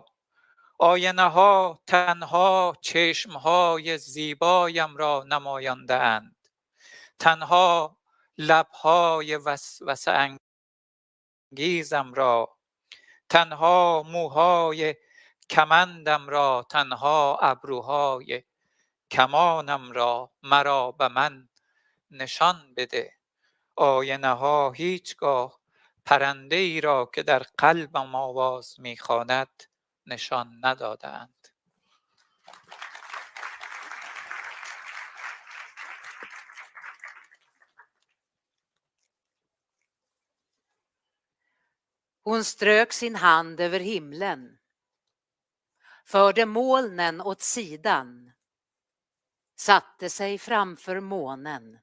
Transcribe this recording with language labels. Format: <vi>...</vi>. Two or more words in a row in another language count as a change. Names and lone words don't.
<fa>آینه ها تنها چشم های زیبایم را نمایانده اند، تنها لبهای وسوسه انگیزم را، تنها موهای کمندم را، تنها ابروهای کمانم را. مرا به من نشان بده، آینه ها هیچگاه پرنده ای را که در قلبم آواز میخواند نشان ندادند.</fa> <sv>Hon strök sin hand över himlen, förde molnen åt sidan, satte sig framför månen.</sv>